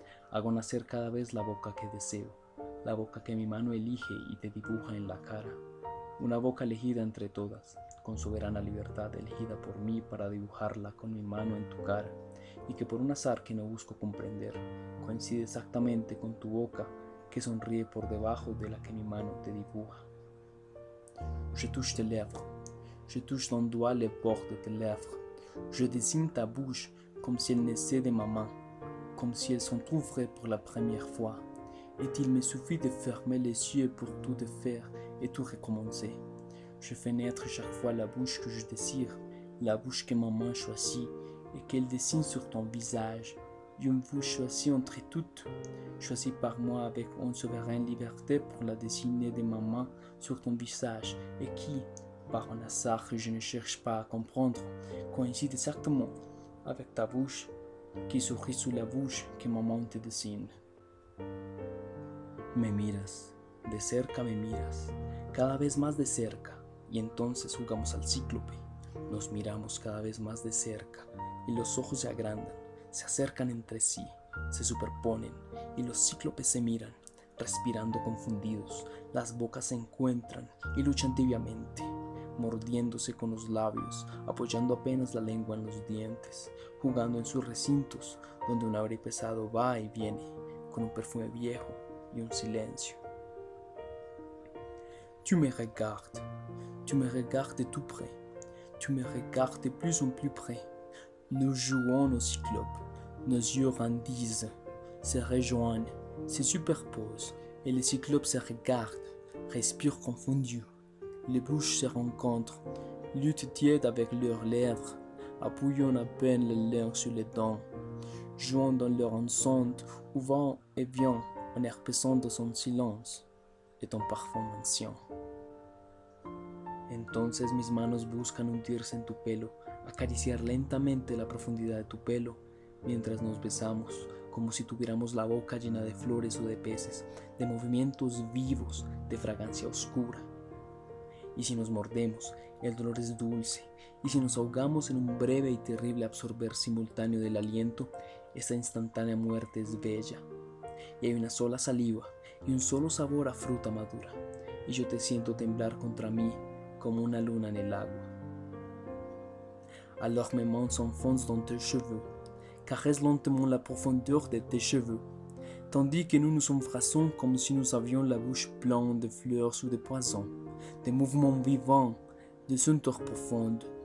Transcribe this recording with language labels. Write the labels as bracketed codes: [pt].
[es] Hago nacer cada vez la boca que deseo, la boca que mi mano elige y te dibuja en la cara, una boca elegida entre todas, con soberana libertad elegida por mí para dibujarla con mi mano en tu cara, y que por un azar que no busco comprender, coincide exactamente con tu boca que sonríe por debajo de la que mi mano te dibuja. [fr] Je touche tes lèvres, je touche ton doigt les bords de tes lèvres, je dessine ta bouche comme si elle naissait de ma main, comme si elle s'entrouvrait pour la première fois, et il me suffit de fermer les yeux pour tout défaire et tout recommencer. Je fais naître chaque fois la bouche que je désire, la bouche que ma main choisit et qu'elle dessine sur ton visage. Une bouche choisie entre toutes, choisie par moi avec une souveraine liberté pour la dessiner de ma main sur ton visage et qui, par un hasard que je ne cherche pas à comprendre, coïncide exactement avec ta bouche qui sourit sous la bouche que ma main te dessine. [es] Me miras, de cerca me miras, cada vez más de cerca. Y entonces jugamos al cíclope, nos miramos cada vez más de cerca y los ojos se agrandan, se acercan entre sí, se superponen y los cíclopes se miran, respirando confundidos, las bocas se encuentran y luchan tibiamente, mordiéndose con los labios, apoyando apenas la lengua en los dientes, jugando en sus recintos donde un aire pesado va y viene, con un perfume viejo y un silencio. [fr] Tu me regardes de tout près, tu me regardes de plus en plus près. Nous jouons au cyclope, nos yeux grandissent, se rejoignent, se superposent, et les cyclopes se regardent, respirent confondus. Les bouches se rencontrent, luttent tièdes avec leurs lèvres, appuyant à peine les lèvres sur les dents, jouant dans leur enceinte où va et vient en herpesant de son silence et ton parfum ancien. [es] Entonces mis manos buscan hundirse en tu pelo, acariciar lentamente la profundidad de tu pelo, mientras nos besamos, como si tuviéramos la boca llena de flores o de peces, de movimientos vivos, de fragancia oscura. Y si nos mordemos, el dolor es dulce, y si nos ahogamos en un breve y terrible absorber simultáneo del aliento, esta instantánea muerte es bella. Y hay una sola saliva y un solo sabor a fruta madura, y yo te siento temblar contra mí como una luna en el agua. [fr] Alors mes mains s'enfoncent dans tes cheveux, caressent lentement la profondeur de tes cheveux, tandis que nous nous embrassons comme si nous avions la bouche pleine de fleurs ou de poisons, de mouvements vivants, de senteurs profondes.